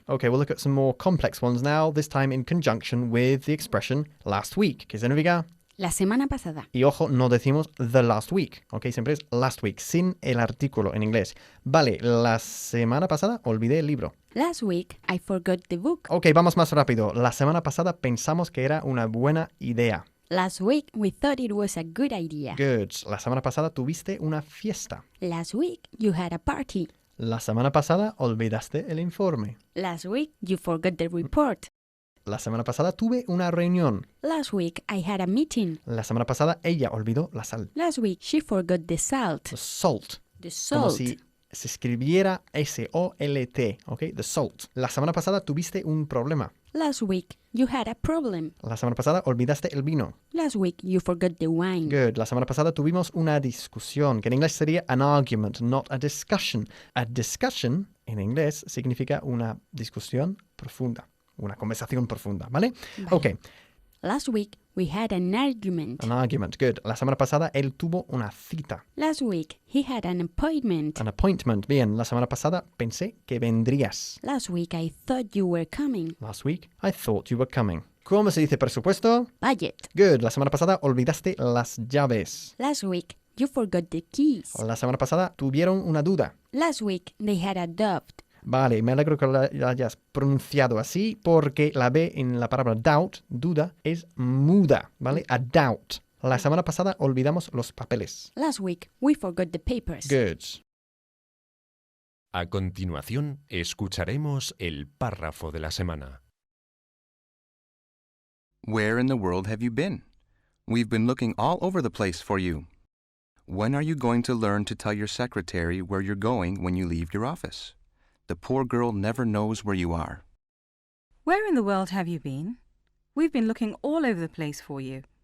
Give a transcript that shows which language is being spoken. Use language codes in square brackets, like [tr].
[en] Okay, we'll look at some more complex ones now, this time in conjunction with the expression last week, [es] que significa. La semana pasada. Y ojo, no decimos [en] the last week, [es] ¿ok? Siempre es [en] last week, [es] sin el artículo en inglés. Vale, la semana pasada olvidé el libro. [en] Last week I forgot the book. [es] Ok, vamos más rápido. La semana pasada pensamos que era una buena idea. [en] Last week we thought it was a good idea. Good. [es] La semana pasada tuviste una fiesta. [en] Last week you had a party. [es] La semana pasada olvidaste el informe. [en] Last week you forgot the report. [es] La semana pasada tuve una reunión. [en] Last week I had a meeting. [es] La semana pasada ella olvidó la sal. [en] Last week she forgot the salt. The salt. The [es] Como [en] salt. [es] si se escribiera S-O-L-T, ¿ok? [en] The salt. [es] La semana pasada tuviste un problema. [en] Last week you had a problem. [es] La semana pasada olvidaste el vino. [en] Last week you forgot the wine. Good. [es] La semana pasada tuvimos una discusión, que en inglés sería [en] an argument, not a discussion. [es] A discussion, en inglés, significa una discusión profunda, una conversación profunda, ¿vale? Vale. [en] Ok. Last week we had an argument. An argument. Good. [es] La semana pasada él tuvo una cita. [en] Last week he had an appointment. An appointment. Bien. [es] La semana pasada pensé que vendrías. [en] Last week I thought you were coming. Last week, I thought you were coming. [es] ¿Cómo se dice presupuesto? [en] Budget. Good. [es] La semana pasada olvidaste las llaves. [en] Last week you forgot the keys. [es] La semana pasada tuvieron una duda. [en] Last week they had a doubt. [es] Vale, me alegro que lo hayas pronunciado así porque la B en la palabra doubt, duda, es muda, ¿vale? [en] A doubt. [es] La semana pasada olvidamos los papeles. [en] Last week we forgot the papers. Good. [es] A continuación, escucharemos el párrafo de la semana. [en] Where in the world have you been? We've been looking all over the place for you. When are you going to learn to tell your secretary where you're going when you leave your office? The poor girl never knows where you are. Where in the world have you been? We've been looking all over the place for you.